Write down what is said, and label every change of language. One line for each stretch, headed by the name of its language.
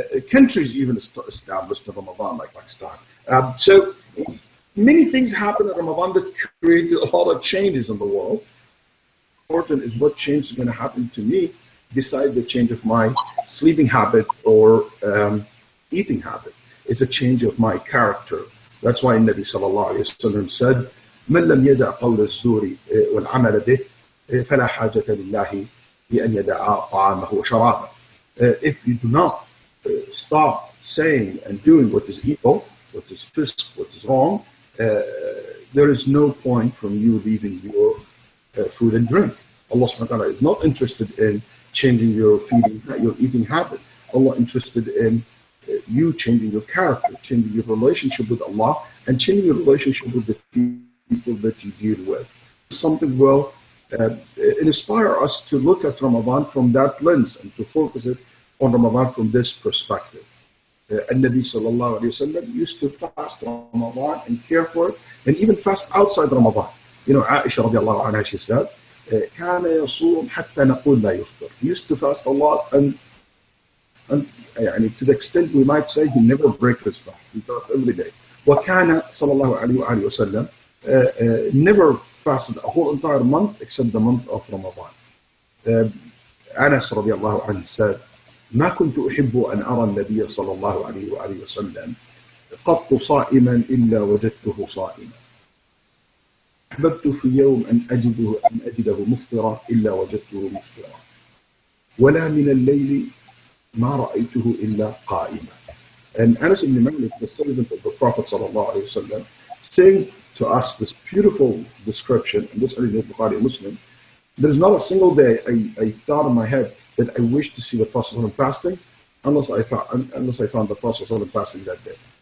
English: Countries even established in Ramadan, like Pakistan. So many things happen in Ramadan that create a lot of changes in the world. Important is what change is going to happen to me besides the change of my sleeping habit or eating habit. It's a change of my character. That's why Nabi sallallahu alayhi wa sallam said,
Arabic: من لم يدع قول الزور والعمل به فلا حاجة لله بأن يدع طعامه وشرابه.
English: If you do not stop saying and doing what is evil, what is fisk, what is wrong, there is no point from you leaving your food and drink. Allah subhanahu wa ta'ala is not interested in changing your eating habit. Allah interested in you changing your character, changing your relationship with Allah, and changing your relationship with the people that you deal with. Something will inspire us to look at Ramadan from that lens and to focus it on Ramadan from this perspective. Nabi sallallahu alayhi wa sallam used to fast Ramadan and care for it, and even fast outside Ramadan. You know, Aisha radiallahu anha, she said,
Arabic: كان يصوم حتى نقول لا يفطر.
English: He used to fast a lot, and to the extent we might say he never breaks his fast. He fasted every day.
Arabic: وكان صلى الله عليه وآله وسلم
English: never fasted a whole entire month except the month of Ramadan. Anas radiallahu anhu said,
Arabic: ما كنت أحب أن أرى النبي صلى الله عليه وآله وسلم قط صائما إلا وجدته صائما. أحببت في يوم أن أجده مفطرا إلا وجدته مفطرا. ولا من الليل ما رأيته إلا قائما.
English: And Anas ibn Malik, the servant of the Prophet
Arabic: صلى الله عليه وسلم,
English: saying to us this beautiful description, and this hadith in Bukhari and Muslim, there is not a single day I thought in my head that I wish to see the Prophet fasting unless I found the Prophet fasting that day.